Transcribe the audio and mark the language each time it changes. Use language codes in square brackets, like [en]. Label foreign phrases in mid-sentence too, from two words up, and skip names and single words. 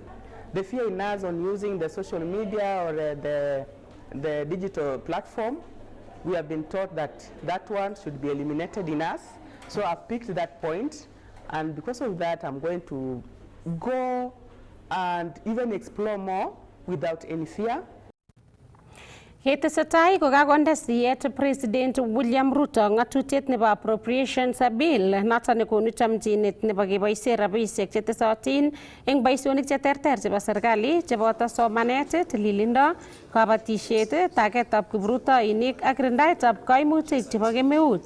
[en] The fear in us on using the social media or the digital platform, we have been taught that one should be eliminated in us. So I've picked that point, and because of that, I'm going to go and even explore more without any fear. [kln] Ketesetai kokakonde siyet President William Ruto ngatutiet nebo [en] appropriations bill [kln] noton nekonu chamchinet nebo keboisie rabisiek chetesotin eng boisionik cheterter chebo serikali cheboto somanet, tililindo, kabatisiet, taketab kiprutoinik ak rindaetab kaimutik chebo kemeut.